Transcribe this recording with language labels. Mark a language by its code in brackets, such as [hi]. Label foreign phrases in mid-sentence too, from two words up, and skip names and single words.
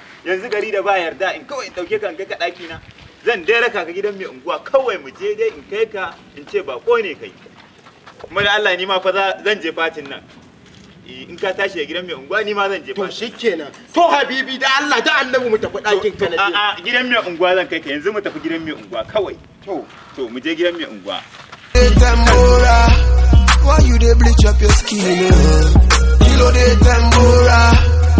[ha] Yanzu gari da ba yarda in kawai in dauke ka in kai ka ɗaki na. Zan dai raka ka gidan mai unguwa, kawai mu je dai in kai ka in ce bako ne kai. Kuma da Allah ni ma fa zan je fatin nan. In ka tashi a gidan mai unguwa ni ma zan je fatin. To shikenan. To Habibi da Allah da Annabi mu tafi ɗakin ka na je. A'a, gidan mai unguwa zan kai ka, yanzu mu tafi gidan mai unguwa kawai. To mu je gidan mai unguwa. [pcm] Why you dey bleach up your skin? [yo] Kilo de tambora.